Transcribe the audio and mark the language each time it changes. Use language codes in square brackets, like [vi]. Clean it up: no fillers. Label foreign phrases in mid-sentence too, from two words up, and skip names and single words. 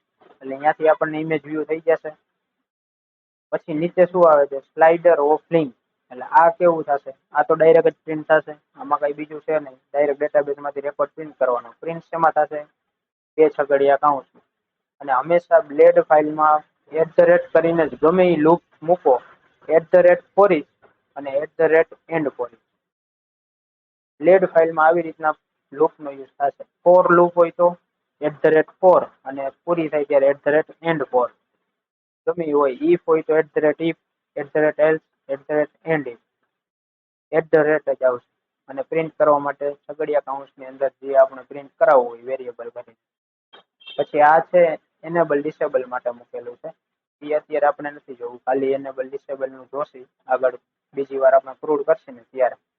[gu] એટલે અહીંયાથી આપણને [en] image view [gu] થઈ જશે. પછી નીચે શું આવે છે [en] slider of link, [gu] એટલે આ કેવું થશે, આ તો ડાયરેક્ટ જ પ્રિન્ટ થશે, આમાં કઈ બીજું છે નહીં. ડાયરેક્ટ ડેટાબેઝ માંથી રેકોર્ડ પ્રિન્ટ કરવાનો. પ્રિન્ટ શેમાં થશે, 2 કૌંસ, અને હંમેશા બ્લેડ ફાઇલમાં @ કરીને જ ગમે એ લૂપ મૂકો, [en] @for each અને @end for each. [gu] બ્લેડ ફાઇલમાં આવી રીતના લૂપનો યુઝ થશે. [en] for loop [gu] હોય તો @for અને પૂરી થાય ત્યારે @end for. ગમે એ હોય, if હોય તો @if, @else, [en] @end if, [gu] @ જ આવશે. અને પ્રિન્ટ કરવા માટે છગડિયા કૌંસની અંદર જે આપણે પ્રિન્ટ કરાવવું હોય વેરિયેબલ કરીને. પછી આ છે [en] enable disable [gu] માટે મૂકેલું છે. એ અત્યારે આપણે નથી જોવું, ખાલી [en] enable disable [gu] નું જોશે આગળ બીજી વાર આપણે ક્રૂડ કરશે ને ત્યારે.